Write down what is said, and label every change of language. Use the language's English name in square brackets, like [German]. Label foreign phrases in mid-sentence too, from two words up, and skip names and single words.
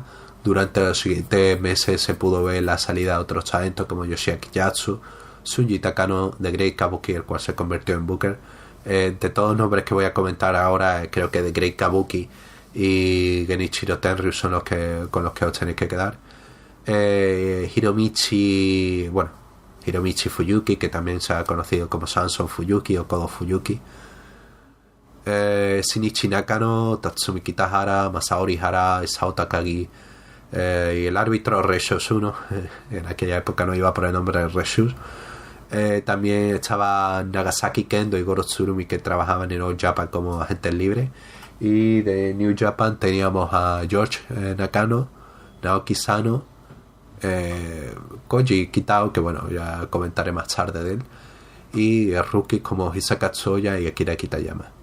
[Spanish] Durante los siguientes meses se pudo ver la salida de otros talentos como Yoshiaki Yatsu, Sunji Takano, The Great Kabuki, el cual se convirtió en Booker. De todos los nombres que voy a comentar ahora, creo que The Great Kabuki y Genichiro Tenryu son con los que os tenéis que quedar. Hiromichi Fuyuki, que también se ha conocido como Samson Fuyuki o Kodo Fuyuki. Shinichi Nakano, Tatsumi Kitahara, Masaori Hara, Isao Takagi, y el árbitro Reshus 1, en aquella época no iba por el nombre de Reshus. También estaba Nagasaki Kendo y Goro Tsurumi, que trabajaban en All Japan como agentes libres. Y de New Japan teníamos a George Nakano, Naoki Sano, Koji Kitao, que bueno, ya comentaré más tarde de él, y rookies como Hisaka Tsuya y Akira Kitayama.